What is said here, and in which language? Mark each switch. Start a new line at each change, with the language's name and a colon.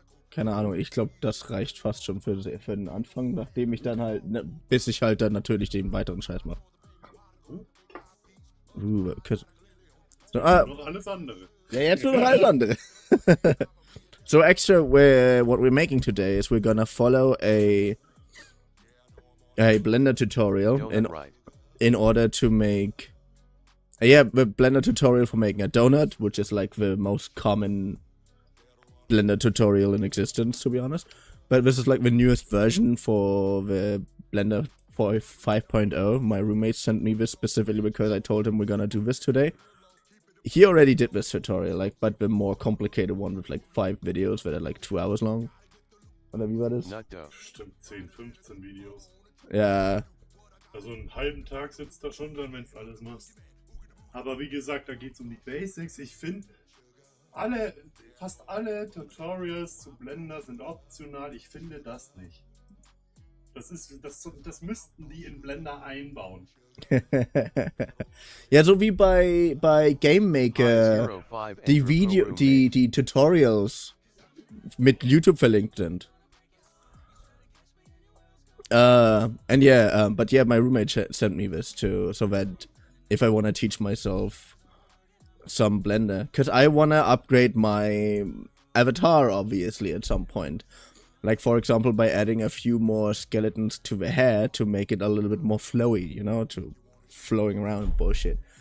German: Keine Ahnung, ich glaube, das reicht fast schon für den Anfang, nachdem ich dann halt, bis ich halt dann natürlich den weiteren Scheiß mache. Noch alles andere. Ja, jetzt nur noch alles andere.
English: So extra, what we're making today is we're gonna follow a Blender tutorial Donut right. in order to make the Blender tutorial for making a donut, which is like the most common Blender tutorial in existence, to be honest. But this is like the newest version for the Blender 5.0. My roommate sent me this specifically because I told him we're gonna do this today. He already did this tutorial, but the more complicated one with like 5 videos that are like 2 hours long.
German: Oder wie war das?
English: Not dope.
German: Bestimmt 10, 15 Videos. Ja. Also einen halben Tag sitzt da schon dran, wenn du alles machst. Aber wie gesagt, da geht es um die Basics. Ich finde, fast alle Tutorials zu Blender sind optional. Ich finde das nicht. Das müssten die in Blender einbauen. Ja, so wie bei Game Maker die Tutorials mit YouTube verlinkt sind.
English: But my roommate sent me this too, so that if I want to teach myself some Blender, because I want to upgrade my avatar obviously at some point. Like, for example, by adding a few more skeletons to the hair to make it a little bit more flowy, you know, to flowing around and bullshit.